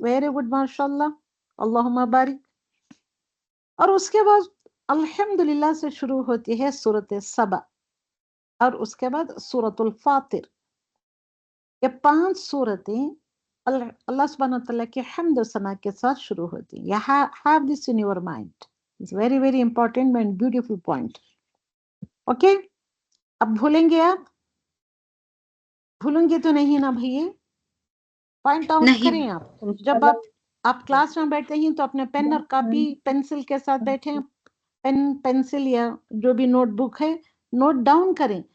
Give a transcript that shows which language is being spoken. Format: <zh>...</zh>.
<ur>Very good, ماشاء اللہ، اللہم بارک. اور اس کے بعد الحمدللہ سے شروع ہوتی ہے سورۃ سبا اور اس کے بعد سورۃ الفاطر. یہ 5 صورتیں اللہ سبحانہ تعالیٰ کے حمد و ثنا کے ساتھ شروع ہوتی ہیں.</ur> <en>have this in your mind. It's very very important and beautiful point. Okay.</en> <ur>اب بھولیں گے آپ؟ بھولیں گے تو نہیں نا بھائی؟ پوائنٹ آؤٹ کریں آپ. جب آپ کلاس میں بیٹھتے ہیں تو اپنے پین اور کاپی پینسل کے ساتھ بیٹھیں. پین پینسل یا جو بھی نوٹ بک ہے نوٹ ڈاؤن کریں.</ur>